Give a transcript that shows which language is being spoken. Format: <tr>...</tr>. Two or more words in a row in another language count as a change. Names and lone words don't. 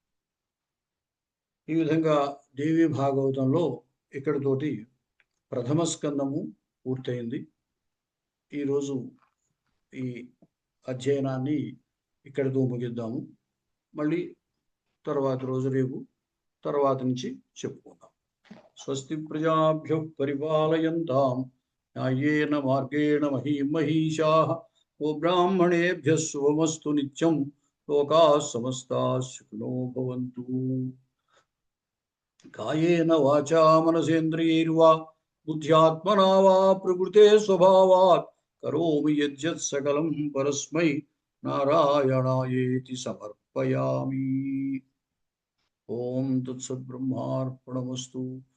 <te>ఈ విధంగా దేవి భాగవతంలో ఇక్కడితోటి ప్రథమ స్కందము పూర్తయింది. ఈరోజు ఈ అధ్యయనాన్ని ఇక్కడితో ముగిద్దాము. మళ్ళీ తర్వాత రోజు రేపు తర్వాత నుంచి చెప్పుకుందాం.</te> <sa>స్వస్తి ప్రజాభ్య పరిపాలయంతాం న్యాయేన మార్గేణ మహీషాః గోబ్రాహ్మణేభ్యః శుభమస్తు నిత్యం. లోకాః సమస్తాః సుఖినో భవంతు. కాయేన వాచా మనసేంద్రియైర్వా బుద్ధ్యాత్మనా వా ప్రకృతే స్వభావాత్ కరోమి యద్యత్ సకలం పరస్మై నారాయణాయేతి సమర్పయామి. ఓం తత్సత్ బ్రహ్మార్పణమస్తు.</sa>